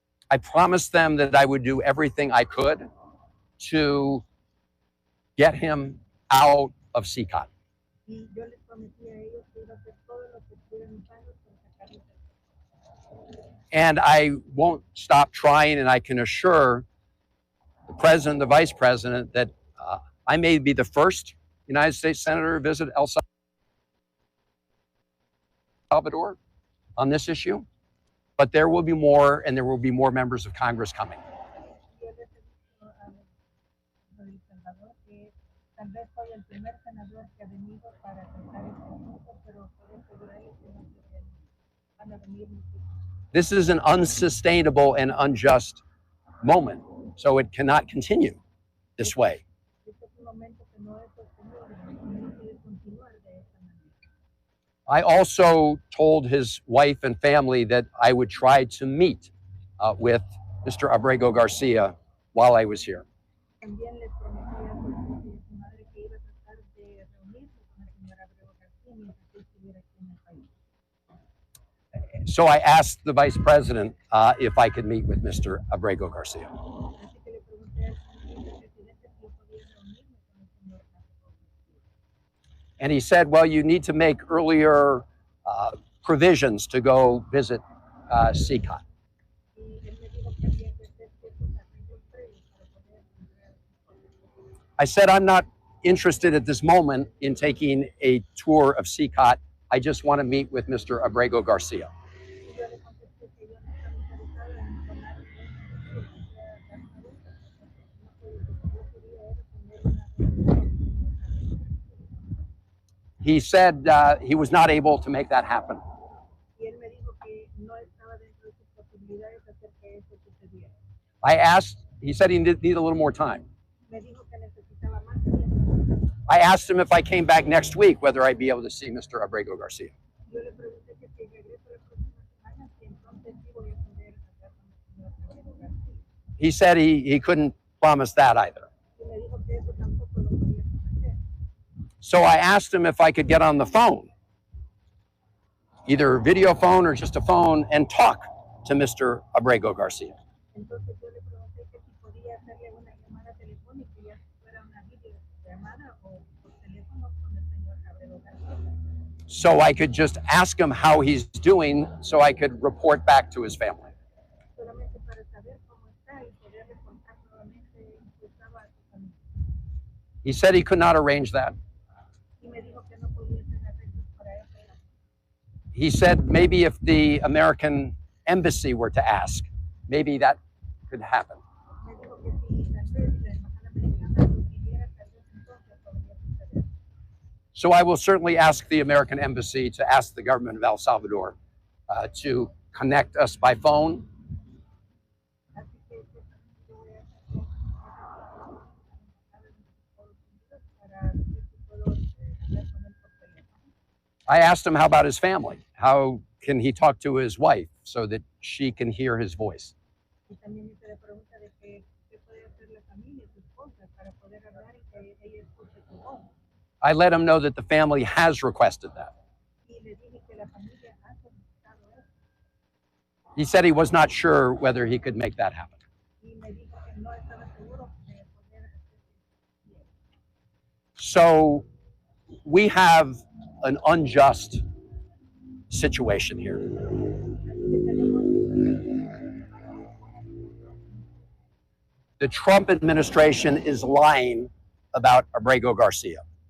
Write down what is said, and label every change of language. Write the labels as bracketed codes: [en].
[en] I promised them that I would do everything I could to get him out of CICOT. [es] Y yo les prometí a ellos que iba a hacer todo lo que estuviera en mis manos para sacarlos del sector. [en] And I won't stop trying, and I can assure the president, the vice president, that I may be the first United States senator to visit El Salvador on this issue, but there will be more, and there will be more members of Congress coming. [es] Yo les he dicho a El Salvador que tal vez soy el primer senador que ha venido para tratar este asunto, pero puedo asegurarles que no van a venir muchos. [en] This is an unsustainable and unjust moment, so it cannot continue this way. [es] Este es un momento que no es sostenible, no puede continuar de esta manera. [en] I also told his wife and family that I would try to meet with Mr. Abrego Garcia while I was here. [es] También les prometí a su esposa y a su madre que iba a tratar de reunirse con el señor Abrego García mientras él estuviera aquí en el país. [en] So I asked the vice president if I could meet with Mr. Abrego Garcia. [es] Así que le pregunté al vicepresidente si yo podía reunirme con el señor Abrego García. [en] And he said, well, you need to make earlier provisions to go visit CCOT. [es] Y él me dijo que había que hacer ciertos arreglos previos para poder entrar. [en] I said, I'm not interested at this moment in taking a tour of CCOT. I just want to meet with Mr. Abrego Garcia. [es] Y yo le contesté que yo no estaba interesado en tomar un tour, dar una vuelta, sino que yo quería era tener una reunión con el señor Abrego García. [en] He said he was not able to make that happen. [es] Y él me dijo que no estaba dentro de sus posibilidades hacer que eso sucediera. [en] I asked, he said he needed a little more time. [es] Me dijo que necesitaba más tiempo. [en] I asked him if I came back next week, whether I'd be able to see Mr. Abrego Garcia. [es] Yo le pregunté que si regreso la próxima semana, si entonces sí voy a poder hablar con el señor Abrego García. [en] He said he couldn't promise that either. [es] Y me dijo que eso tampoco lo podía prometer. [en] So I asked him if I could get on the phone, either video phone or just a phone, and talk to Mr. Abrego Garcia. [es] Entonces yo le pregunté que si podía hacerle una llamada telefónica, ya fuera una videollamada o por teléfono con el señor Abrego García. [en] So I could just ask him how he's doing so I could report back to his family. [es] Solamente para saber cómo está y poder reportar nuevamente su estado a su familia. [en] He said he could not arrange that. [es] Y me dijo que no podía hacer arreglos para eso. [en] He said maybe if the American embassy were to ask, maybe that could happen. [es] Me dijo que si tal vez la embajada americana lo pidiera, tal vez entonces podría suceder. [en] So I will certainly ask the American embassy to ask the government of El Salvador to connect us by phone. [es] Así que eso también yo voy a hacer con la embajada de los Estados Unidos para ver si puedo hablar con él por teléfono. [en] I asked him how about his family? How can he talk to his wife so that she can hear his voice? [es] Y también hice la pregunta de que qué puede hacer la familia, su esposa, para poder hablar y que ella escuche su voz. [en] I let him know that the family has requested that. [es] Y le dije que la familia ha solicitado eso. [en] He said he was not sure whether he could make that happen. [es] Y me dijo que no estaba seguro de poder hacer eso. [en] So we have an unjust situation here. The Trump administration is lying about Abrego Garcia.